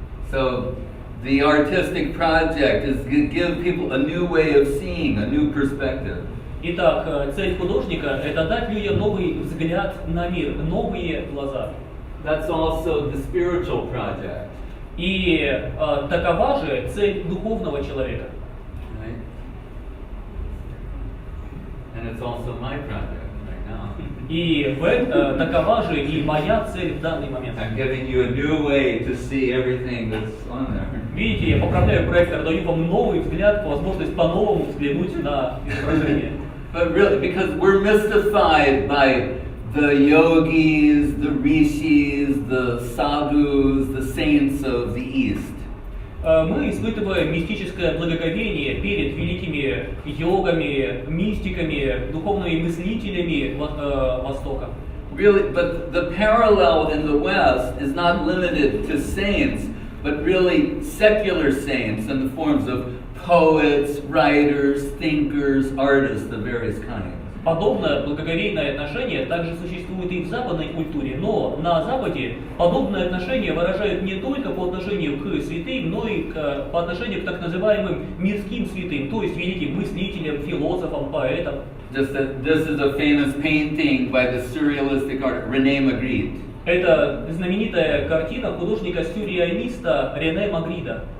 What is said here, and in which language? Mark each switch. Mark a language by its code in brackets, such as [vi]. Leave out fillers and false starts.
[en] So the artistic project is to give people a new way of seeing, a new perspective. [ru] Итак, цель художника – это дать людям новый взгляд на мир, новые глаза. [en] That's also the spiritual project. [ru] И такова же цель духовного человека. [en] Right? And it's also my project. Right? now. [ru] И такова же и моя цель в данный момент. [en] I'm giving you a new way to see everything that's on there. [ru] Видите, я поправляю проектор, даю вам новый взгляд, возможность по-новому взглянуть на изображение. [en] But really, because we're mystified by the yogis, the rishis, the sadhus, the saints of the East. [ru] Мы испытываем мистическое благоговение перед великими йогами, мистиками, духовными мыслителями Востока. [en] Really, but the parallel in the West is not limited to saints, but really secular saints in the forms of poets, writers, thinkers, artists of various kinds. [ru] Подобное благоговейное отношение также существует и в западной культуре, но на Западе подобное отношение выражают не только по отношению к святым, но и по отношению к так называемым мирским святым, то есть великим мыслителям, философам, поэтам. [en] This is a famous painting by the surrealistic artist René Magritte. [ru] Это знаменитая картина художника-сюрреалиста Рене Магрида.